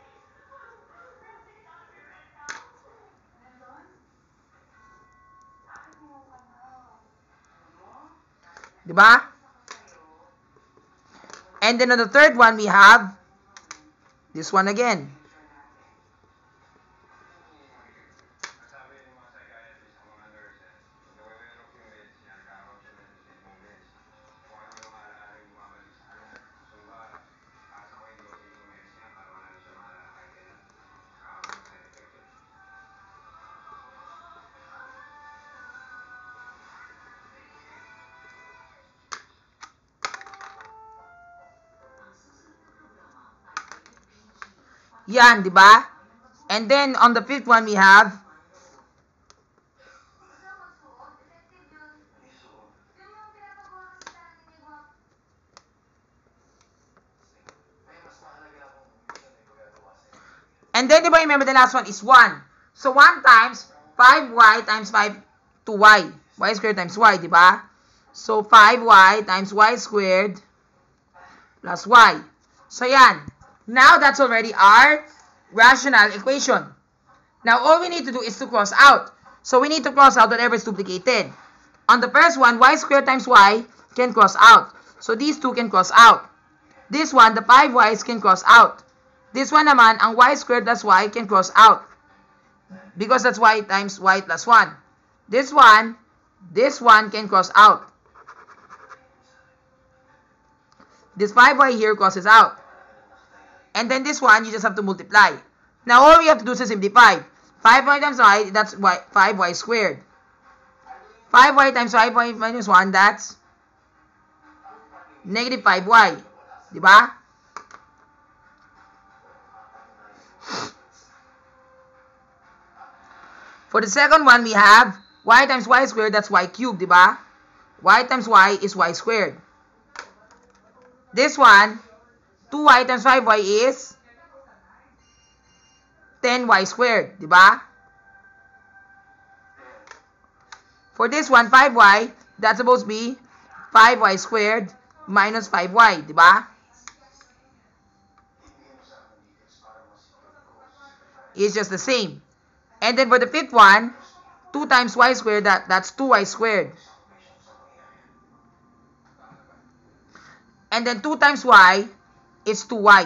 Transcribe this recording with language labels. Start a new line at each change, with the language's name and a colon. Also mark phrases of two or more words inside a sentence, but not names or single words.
Filipino: Diba?
English: And then on the third one, we have this one again.
Filipino: Yan, di ba?
English: And then, on the fifth one, we have and then,
Filipino: di ba,
English: remember the last one is 1. So, 1 times 5y times 5 2y. Y squared times y,
Filipino: di ba?
English: So, 5y times y squared plus y.
Filipino: So, yan.
English: Now, that's already our rational equation. Now, all we need to do is to cross out. So, we need to cross out whatever is duplicated. On the first one, y squared times y can cross out. So, these two can cross out. This one, the 5y's can cross out. This one
Filipino: naman, ang
English: y squared plus y can cross out. Because that's y times y plus 1. This one can cross out. This 5y here crosses out. And then this one, you just have to multiply. Now, all we have to do is simplify. 5y times y, that's 5y squared. 5y times 5y minus 1, that's negative 5y.
Filipino: Diba?
English: For the second one, we have y times y squared, that's y cubed. Diba? Y times y is y squared. This one, 2y times 5y is 10y squared,
Filipino: di ba?
English: For this one, 5y, that's supposed to be 5y squared minus 5y,
Filipino: di ba?
English: It's just the same. And then for the fifth one, 2 times y squared, that's 2y squared. And then 2 times y is 2y.